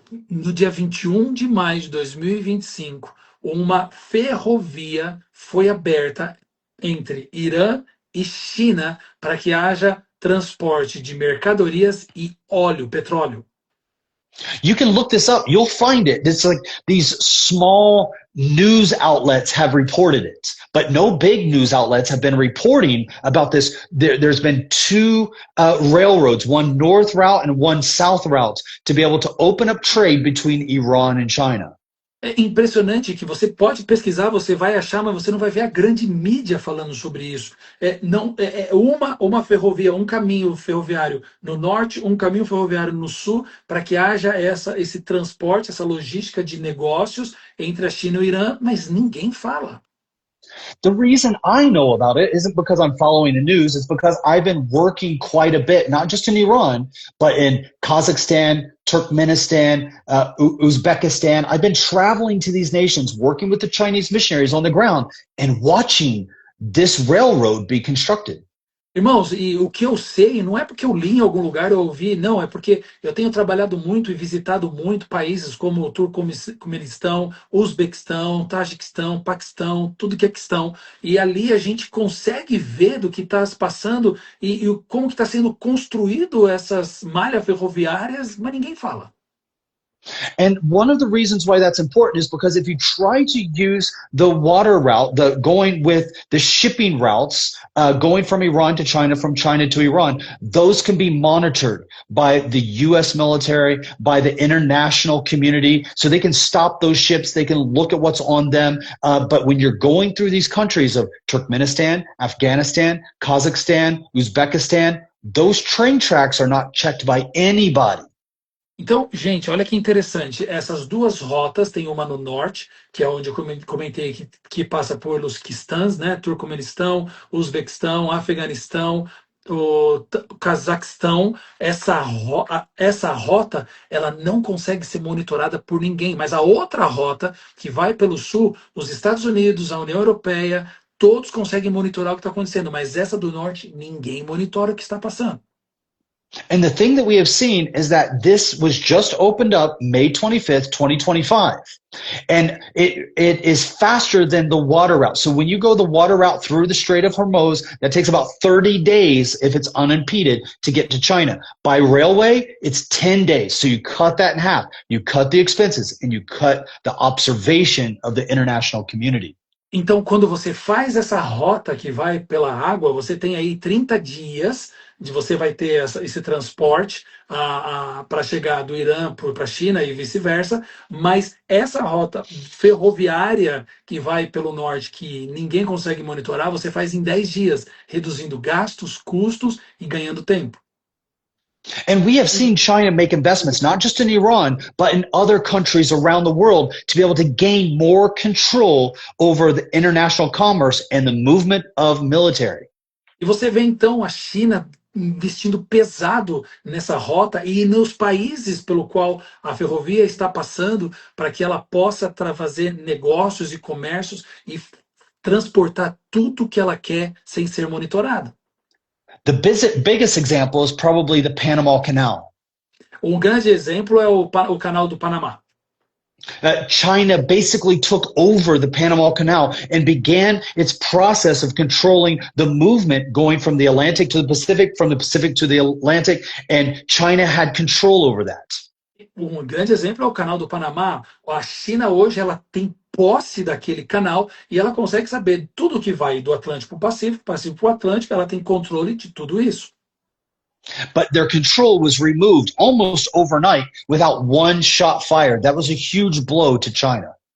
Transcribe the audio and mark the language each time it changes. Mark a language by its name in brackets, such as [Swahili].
[Portuguese] No dia 21 de maio de 2025, uma ferrovia foi aberta entre Irã e China para que haja transporte de mercadorias e óleo, petróleo. [English] You can look this up. You'll find it. It's like these small news outlets have reported it, but no big news outlets have been reporting about this. There's been two railroads, one north route and one south route, to be able to open up trade between Iran and China. [Portuguese] É impressionante que você pode pesquisar, você vai achar, mas você não vai ver a grande mídia falando sobre isso. É uma ferrovia, um caminho ferroviário no norte, um caminho ferroviário no sul, para que haja esse transporte, essa logística de negócios entre a China e o Irã, mas ninguém fala. [English] The reason I know about it isn't because I'm following the news. It's because I've been working quite a bit, not just in Iran, but in Kazakhstan, Turkmenistan, Uzbekistan. I've been traveling to these nations, working with the Chinese missionaries on the ground and watching this railroad be constructed. [Portuguese] Irmãos, e o que eu sei não é porque eu li em algum lugar ou ouvi, não, é porque eu tenho trabalhado muito e visitado muito países como o Turcomenistão, Uzbequistão, Tajiquistão, Paquistão, tudo que é questão. E ali a gente consegue ver do que está se passando e como que está sendo construído essas malhas ferroviárias, mas ninguém fala. [English] And one of the reasons why that's important is because if you try to use the water route, going with the shipping routes, going from Iran to China, from China to Iran, those can be monitored by the U.S. military, by the international community, so they can stop those ships. They can look at what's on them. But when you're going through these countries of Turkmenistan, Afghanistan, Kazakhstan, Uzbekistan, those train tracks are not checked by anybody. [Portuguese] Então, gente, olha que interessante. Essas duas rotas, tem uma no norte, que é onde eu comentei que passa por Lusquistãs, né? Turcomenistão, Uzbequistão, Afeganistão, o Cazaquistão. Essa rota, ela não consegue ser monitorada por ninguém. Mas a outra rota, que vai pelo sul, os Estados Unidos, a União Europeia, todos conseguem monitorar o que está acontecendo. Mas essa do norte, ninguém monitora o que está passando. [English] And the thing that we have seen is that this was just opened up May 25th, 2025. And it is faster than the water route. So when you go the water route through the Strait of Hormuz, that takes about 30 days if it's unimpeded to get to China. By railway, it's 10 days. So you cut that in half. You cut the expenses and you cut the observation of the international community. [Portuguese] Então, quando você faz essa rota que vai pela água, você tem aí 30 dias de você vai ter esse transporte para chegar do Irã para a China e vice-versa, mas essa rota ferroviária que vai pelo norte, que ninguém consegue monitorar, você faz em 10 dias, reduzindo gastos, custos e ganhando tempo. [English] And we have seen China make investments, not just in Iran, but in other countries around the world to be able to gain more control over the international commerce and the movement of military. [Portuguese] E você vê então a China investindo pesado nessa rota e nos países pelo qual a ferrovia está passando para que ela possa fazer negócios e comércios e transportar tudo que ela quer sem ser monitorada. [English] The biggest example is probably the Panama Canal. [Portuguese] Um grande exemplo é o canal do Panamá. [English] China basically took over the Panama Canal and began its process of controlling the movement going from the Atlantic to the Pacific, from the Pacific to the Atlantic, and China had control over that. [Portuguese] Um grande exemplo é o canal do Panamá. A China hoje ela tem posse daquele canal e ela consegue saber tudo que vai do Atlântico para o Pacífico, Pacífico para o Atlântico, ela tem controle de tudo isso. [English] But their control was removed almost overnight without one shot fired. That was a huge blow to China.